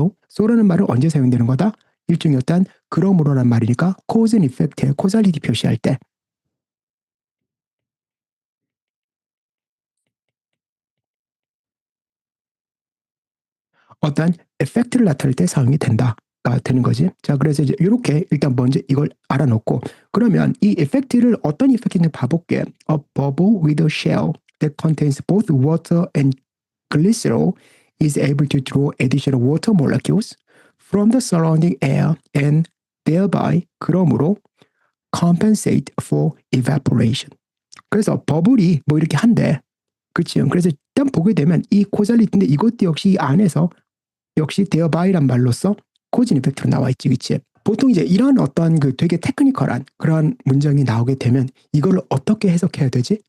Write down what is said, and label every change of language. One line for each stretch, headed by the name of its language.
Korean: so라는 말은 언제 사용되는 거다? 일종의 어떤 그러므로란 말이니까
English: cause and effect
Korean: 의 코잘리티 표시할 때 어떤 effect를 나타낼 때 사용이 된다가 되는 거지. 자, 그래서 이제 이렇게 일단 먼저 이걸 알아놓고 그러면 이 effect를 어떤 effect인지 봐볼게.
English: A bubble with a shell that contains both water and glycerol is able to draw additional water molecules from the surrounding air and thereby
Korean: 그러므로
English: compensate for evaporation.
Korean: 그래서 버블이 뭐 이렇게 한대. 그치? 그래서 일단 보게 되면 이 코잘리티인데 이것도 역시 이 안에서 역시 thereby 란 말로써 코즈 이펙트로 나와 있지, 그치? 보통 이제 이런 어떤 그 되게 테크니컬한 그런 문장이 나오게 되면 이걸 어떻게 해석해야 되지?